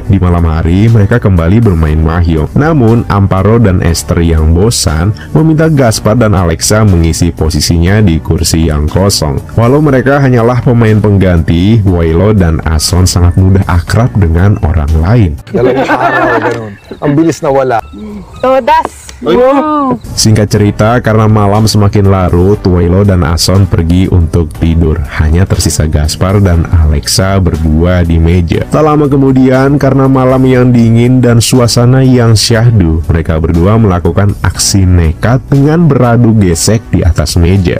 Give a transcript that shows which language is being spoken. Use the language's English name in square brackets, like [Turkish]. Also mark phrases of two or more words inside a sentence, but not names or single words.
[Indonesian] Di malam hari, mereka kembali bermain mahjong. Namun, Amparo dan Esther yang bosan meminta Gaspar dan Alexa mengisi posisinya di kursi yang kosong. Walau mereka hanyalah pemain pengganti, Wailo dan Ason sangat mudah akrab dengan orang lain. [Filipino] Dalawang araw, ganun. Ang bilis na wala. Todas. Wow. [Indonesian] Singkat cerita, karena malam semakin larut, Wailo dan Ason pergi untuk tidur. Hanya tersisa Gaspar dan Alexa berdua di meja. Tak lama kemudian, karena malam yang dingin dan suasana yang syahdu, mereka berdua melakukan aksi nekat dengan beradu gesek di atas meja.